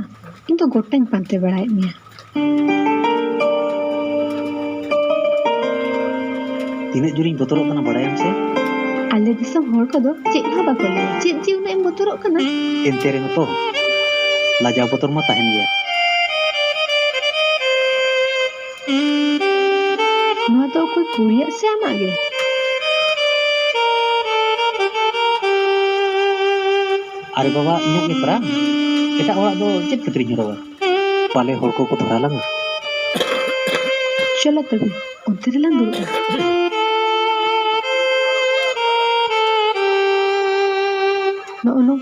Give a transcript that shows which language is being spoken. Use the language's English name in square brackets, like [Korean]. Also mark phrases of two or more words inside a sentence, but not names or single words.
[Santali] Into gottañ pante barai mia. ᱛᱤᱱᱟᱹᱜ ᱡᱳᱨᱤᱧ ᱵᱚᱛᱚᱨᱚᱜ ᱠᱟᱱᱟ ᱵᱟᱲᱟᱭᱟᱢ ᱥᱮ Ale disam hor kodo chet ha bako laya. Chet ji una em botorok kana. ᱮᱱᱛᱮ ᱨᱮᱦᱚᱸ ᱛᱚ ᱞᱟᱡᱟᱣ ᱵᱚᱛᱚᱨ ᱢᱟ ᱛᱟᱦᱮᱱ ᱜᱮᱭᱟ Noa to okoi kuriyak se amak ge. ᱟᱨᱮ ᱵᱟᱵᱟ ᱤᱧᱟᱹᱜ ᱜᱮ ᱯᱨᱟᱱ ᱮᱴᱟᱜ ᱚᱲᱟᱜ ᱫᱚ ᱪᱮᱫ ᱠᱷᱟᱹᱛᱤᱨᱤᱧ ᱦᱚᱨᱚᱜᱟ ᱯᱟᱞᱮ ᱦᱚᱲ ᱠᱚᱠᱚ ᱫᱷᱚᱨᱟ ᱞᱟᱝᱟ Cholo tabi. Onte relang dulu. [English] No no